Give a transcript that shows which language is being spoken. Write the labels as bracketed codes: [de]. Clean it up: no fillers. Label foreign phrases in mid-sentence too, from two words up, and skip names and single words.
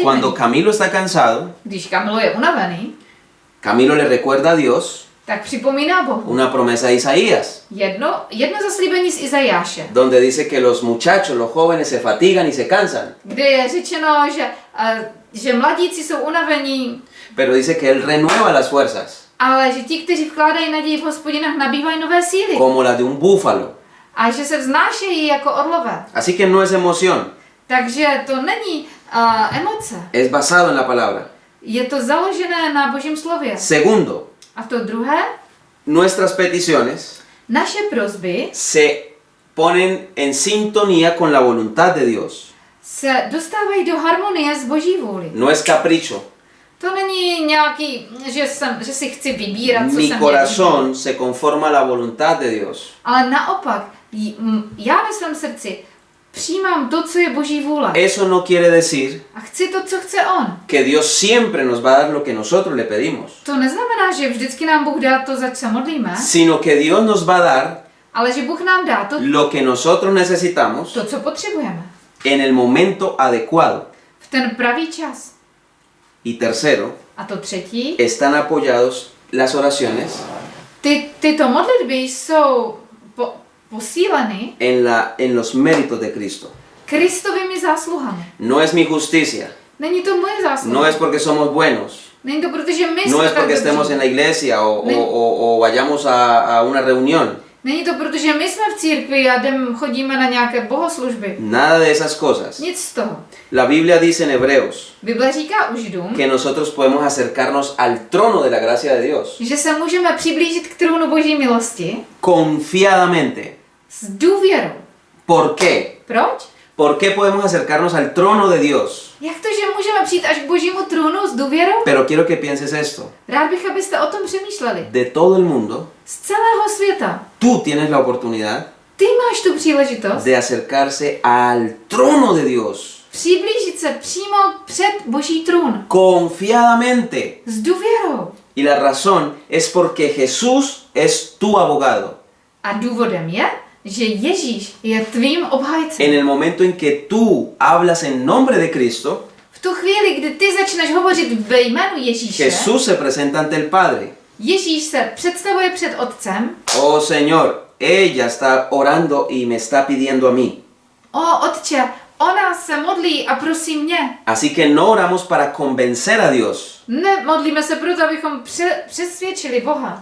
[es] Cuando Camilo está cansado, [cs] Když Kamilo je unavený, [es] Camilo le recuerda a Dios [cs] tak připomíná Bohu [es] una promesa de Isaías, [cs] jedno zaslíbení z Izajáše, [es] donde dice que los muchachos, los jóvenes se fatigan y se cansan, [cs] kde je řečeno, že mladíci jsou unavení, [es] pero dice que Él renueva las fuerzas, [cs] ale že ti, kteří vkládají naději v Hospodinách, nabývají nové síly. [es] como las de un búfalo. [cs] A že se vznášejí jako orlové. [es] Así que no es emoción, [cs] Takže to není emoce. [es] es basado en la palabra. [cs] Je to založené na Božím slově. [es] Segundo, [cs] A to druhé, [es] nuestras peticiones [cs] naše prosby [es] se ponen en sintonía con la voluntad de Dios. [cs] se dostávají do harmonie s Boží vůli. [es] No es capricho. [cs] To není nějaký, že si chci vybírat, co [es] Mi [cs] se [es] corazón se conforma a la voluntad de Dios. [cs] Ale naopak, já ve svém srdci přijímám to, co je Boží vůle. [es] Eso no quiere decir [cs] A chci to, co chce On. [es] que Dios siempre nos va a dar lo que nosotros le pedimos, [cs] To neznamená, že vždycky nám Bůh dá to, zač se modlíme, [es] sino que Dios nos va a dar [cs] ale že Bůh nám dá to, [es] lo que nosotros necesitamos [cs] co potřebujeme. [es] en el momento adecuado. [cs] V ten pravý čas. [es] Y tercero, [cs] A to třetí, [es] están apoyados las oraciones [cs] tyto modlitby jsou posíleny [es] en los méritos de Cristo. [cs] Kristovými zásluhami. [es] No es mi justicia, [cs] Není to moje zásluha. [es] no es porque somos buenos, [cs] Není to protože my [es] no [cs] jsme [es] es [cs] tak [es] porque [cs] dobří. [es] estemos en la iglesia o vayamos a una reunión. [cs] Není to protože my jsme v církvi a chodíme na nějaké bohoslužby. [es] Nada de esas cosas. [cs] Nic z toho. [es] La Biblia dice en Hebreos [cs] Bible říká u Židům, [es] que nosotros podemos acercarnos al trono de la gracia de Dios [cs] že se můžeme přiblížit k trůnu Boží milosti [es] confiadamente. [cs] s důvěrou. [es] ¿Por qué? [cs] Proč? [es] ¿Por qué podemos acercarnos al trono de Dios? [cs] Jak to, že můžeme přijít až k Božímu trůnu s důvěrou? [es] Pero quiero que pienses esto. [cs] Rád bych, abyste o tom přemýšleli. [es] De todo el mundo, [cs] Z celého světa. [es] tú tienes la oportunidad [cs] Ty máš tu příležitost [es] de acercarse al trono de Dios [cs] přiblížit se přímo před Boží trůn. [es] confiadamente. [cs] S důvěrou. [es] Y la razón es porque Jesús es tu abogado. [cs] A důvodem je, že Ježíš je tvým obhájcem. [es] En el momento en que tú hablas en nombre de Cristo, [cs] V tu chvíli, kdy ty začneš hovořit ve jménu Ježíše, [es] Jesús se presenta ante el Padre. [cs] Ježíš se představuje před Otcem. [es] Oh Señor, ella está orando y me está pidiendo a mí. [cs] O Otče, ona se modlí a prosí mě. [es] Así que no oramos para convencer a Dios. [cs] Nemodlíme se proto, abychom přesvědčili Boha.